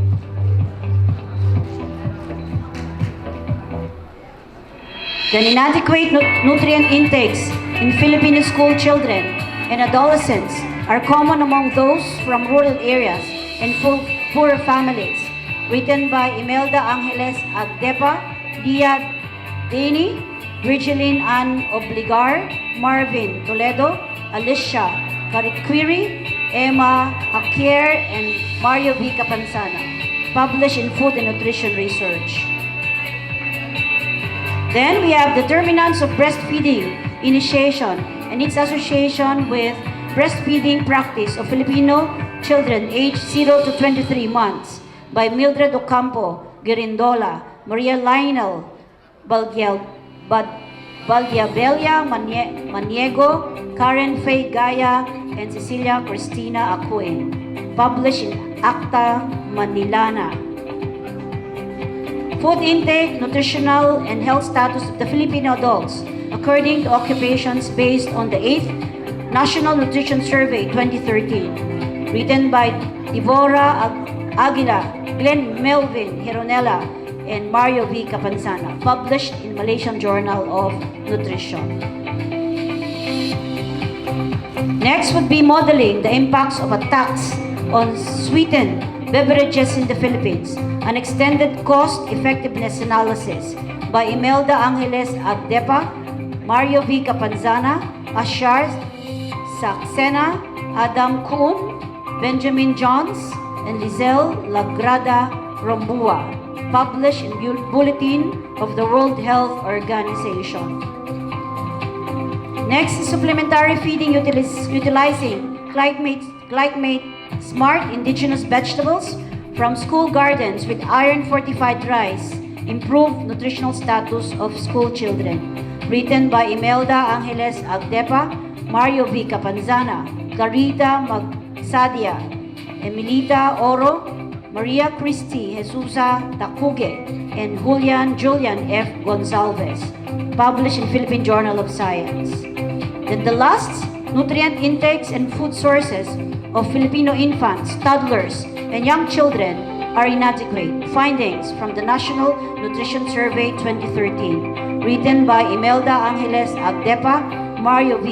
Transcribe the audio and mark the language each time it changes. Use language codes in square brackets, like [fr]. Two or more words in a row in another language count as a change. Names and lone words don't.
[en] The inadequate nutrient intakes in Filipino school children and adolescents are common among those from rural areas and poor families, written by Imelda Angeles Agdepa, Dia Deni, Virgilin Ann Obligar, Marvin Toledo, Alicia Cariquiri, Emma Hakier, and Mario V. Capanzana, published in Food and Nutrition Research. Then we have Determinants of Breastfeeding Initiation and its association with breastfeeding practice of Filipino children aged 0 to 23 months by Mildred Ocampo, Girindola, Maria Lionel Valdiabella Maniego, Karen Faye Gaya, and Cecilia Cristina Acuin, published in Acta Manilana. Food intake, nutritional, and health status of the Filipino adults according to occupations based on the 8th National Nutrition Survey 2013, written by Deborah Aguila, Glenn Melvin Hironella, and Mario V. Capanzana, published in Malaysian Journal of Nutrition. Next would be modeling the impacts of a tax on sweetened beverages in the Philippines, an extended cost-effectiveness analysis by Imelda Angeles Agdepa, Mario V. Capanzana, Ashar Saxena, Adam Kuhn, Benjamin Johns, and Lizelle Lagrada Rombua, published in Bulletin of the World Health Organization. Next is supplementary feeding utilizing Climate Smart indigenous vegetables from school gardens with iron-fortified rice, improved nutritional status of school children, written by Imelda Angeles Agdepa, Mario V. Capanzana, Clarita Magsadia, Emilita Oro, Maria Cristi Jesusa Tacuge, and Julian F. Gonzalez, published in Philippine Journal of Science. Then the last, nutrient intakes and food sources of Filipino infants, toddlers, and young children are inadequate. Findings from the National Nutrition Survey 2013, written by Imelda Angeles Agdepa, Mario V.